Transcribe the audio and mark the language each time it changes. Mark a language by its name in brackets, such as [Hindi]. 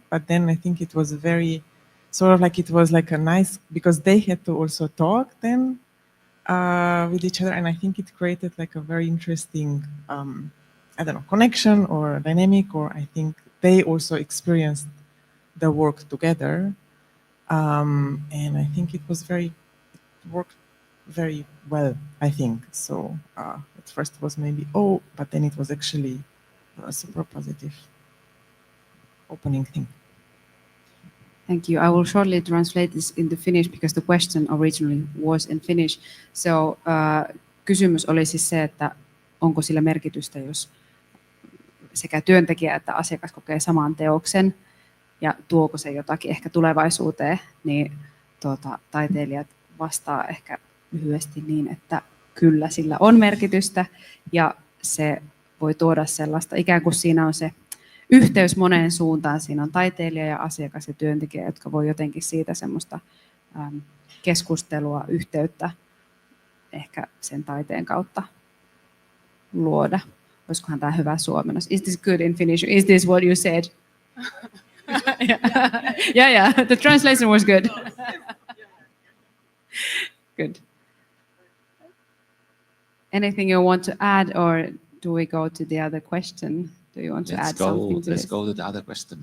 [English] But then I think it was very sort of like, it was like a nice, because they had to also talk then with each other, and I think it created like a very interesting connection or dynamic, or I think they also experienced the work together, and I think it worked very well, I think. So at first it was maybe but then it was actually a super positive opening thing. Thank you. I will shortly translate this into Finnish because the question originally was in Finnish. So [Finnish] kysymys oli siis se, että onko sillä merkitystä, jos sekä työntekijä että asiakas kokee saman teoksen ja tuoko se jotakin ehkä tulevaisuuteen, niin taiteilijat vastaa ehkä lyhyesti niin, että kyllä sillä on merkitystä ja se voi tuoda sellaista, ikään kuin siinä on se yhteys moneen suuntaan. Siinä on taiteilija ja asiakas ja työntekijä, jotka voi jotenkin siitä semmoista keskustelua, yhteyttä ehkä sen taiteen kautta luoda. Olisikohan tämä hyvä suomennos? [English] Is this good in Finnish? Is this what you said? Yeah. The translation was good. Good. Anything you want to add, or do we go to the other question? Do you want to add something to Let's this? go to the other question.